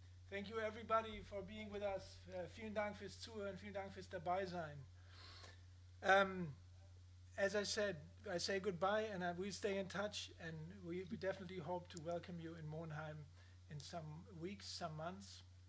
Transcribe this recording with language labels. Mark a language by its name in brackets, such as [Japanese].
[English] Thank you, everybody, for being with us. [German] Vielen Dank fürs Zuhören, vielen Dank fürs Dabeisein. [English] As I said, I say goodbye, and we stay in touch, and we definitely hope to welcome you in Monheim in some weeks, some months.